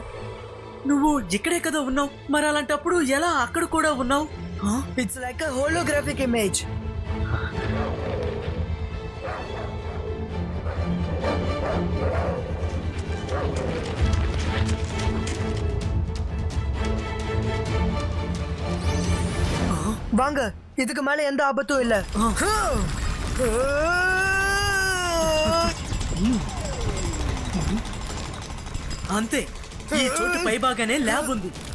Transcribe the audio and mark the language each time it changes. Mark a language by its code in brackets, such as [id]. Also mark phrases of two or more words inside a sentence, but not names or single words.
[te] నువ్వు ఇక్కడే కదా ఉన్నావు. మరి అలాంటప్పుడు ఎలా అక్కడ కూడా ఉన్నావు? [en] It's like a holographic image. [ta] வாங்க, இதுக்கு மேல எந்த ஆபத்தும் இல்ல. [te] అంతే, ఈ చోటు పై బాగానే ల్యాబ్ ఉంది.